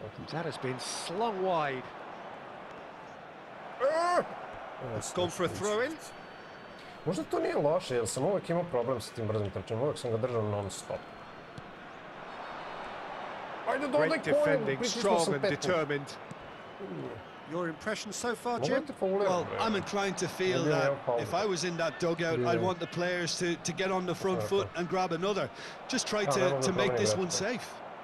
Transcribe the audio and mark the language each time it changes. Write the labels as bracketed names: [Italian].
[English] That has been slung wide. Gone for a throw-in. [Serbian] Možda to nije loše, jer sam uvijek imao problem sa tim brzim trčanjem, uvijek sam ga držao non-stop. [English] Great defending, strong and determined. Your impression so far, Jim? Well, I'm inclined to feel that if I was in that dugout, I'd want the players to get on the front foot and grab another. Just try to make this one safe.